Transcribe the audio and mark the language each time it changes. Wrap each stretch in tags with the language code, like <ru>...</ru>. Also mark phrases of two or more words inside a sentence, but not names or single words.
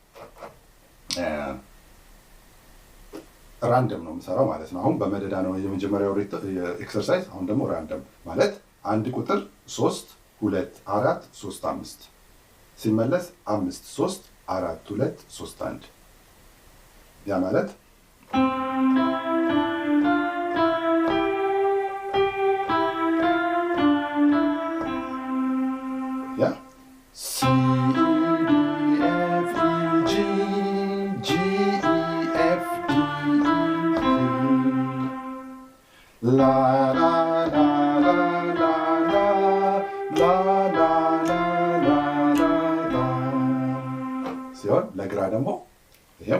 <am>ራንደም ነው የምሰራው ማለት ነው። አሁን በመደዳ ነው የመጀመሪያው ኤክሰርሳይዝ። አሁን ደግሞ ራንደም ማለት አንድ ቁጥር 3 2 4 3 5 ሲመለስ 5 3 4 2 3 1 ያ ማለት ያ C E D F E G G E F D La la la la la la la la la la ሲሆን ለግራ ደግሞ ይሄው</am>